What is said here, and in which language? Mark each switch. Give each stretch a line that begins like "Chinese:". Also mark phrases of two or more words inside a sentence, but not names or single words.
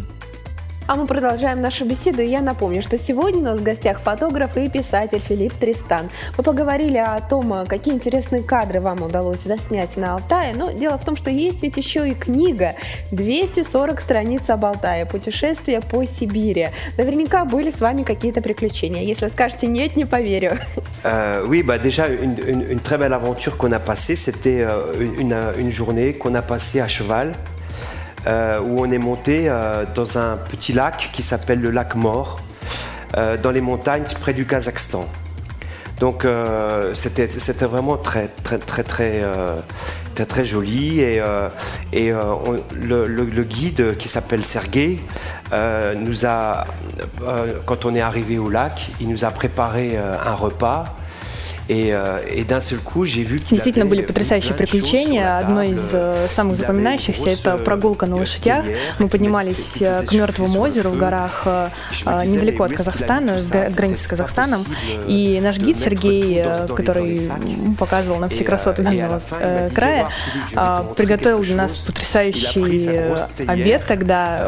Russian: А мы продолжаем нашу беседу, и я напомню, что сегодня у нас в гостях фотограф и писатель Филипп Тристан. Мы поговорили о том, какие интересные кадры вам удалось заснять на Алтае, но дело в том, что есть ведь еще и книга 240 страниц об Алтае, путешествия по Сибири. Наверняка были с вами какие-то приключения. Если скажете «нет», не поверю.
French: Oui, bah déjà une très belle aventure qu'on a passée, c'était une journée qu'on a passée à cheval. Où on est monté dans un petit lac qui s'appelle le lac Mort, dans les montagnes près du Kazakhstan. Donc c'était vraiment très joli et le guide qui s'appelle Sergei nous a, quand on est arrivé au lac, il nous a préparé un repas.
Russian: Действительно были потрясающие приключения. Одно из самых запоминающихся — это прогулка на лошадях. Мы поднимались к Мертвому озеру в горах недалеко от Казахстана, от границы с Казахстаном. И наш гид Сергей, который показывал нам все красоты данного края, приготовил для нас потрясающий обед тогда.